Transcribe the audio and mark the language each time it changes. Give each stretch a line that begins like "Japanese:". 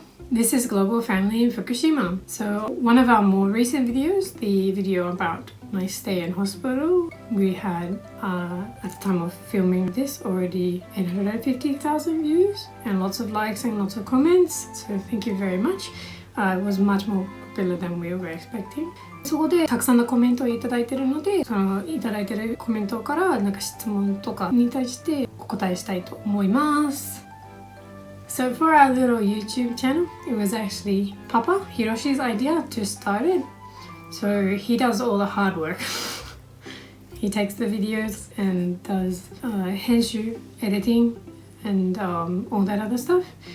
English: This is Global Family in Fukushima. So one of our more recent videos, the video about my stay in hospital, we had at the time of filming this already 850,000 views and lots of likes and lots of comments. So thank you very much. It was much more popular than we were expecting.
Japanese: そこでたくさんのコメントをいただいているので、そのいただいているコメントからなんか質問とかに対してお答えしたいと思います。
English: So for our little YouTube channel, it was actually Papa Hiroshi's idea to start it. So he does all the hard work. He takes the videos and does henshu, editing, and all that other stuff.